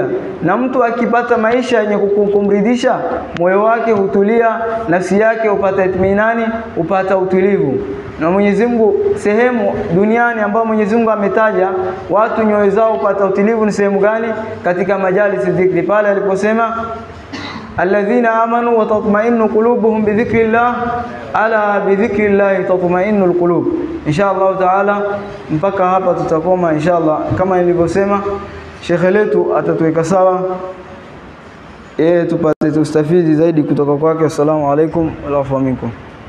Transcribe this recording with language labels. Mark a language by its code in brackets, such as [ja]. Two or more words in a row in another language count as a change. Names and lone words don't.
[sw] Na mtu akipata maisha yenye kumridhisha, moyo wake hutulia, nafsi yake upata itminani, upata utulivu. Na Mwenyezi Mungu sehemu duniani ambayo Mwenyezi Mungu ametaja watu nyoyo zao upata utulivu ni sehemu gani? Katika majalisi dhikri, pale aliposema [ar] الذين آمنوا وتطمئن قلوبهم بذكر الله ألا بذكر الله تطمئن القلوب. إن شاء الله تعالى [sw] mpaka hapa tutakoma inshallah. Kama nilivyosema, shekhe letu atatuweka sawa tupate tustafidi zaidi kutoka kwake. [ar] السلام عليكم ورحمة الله.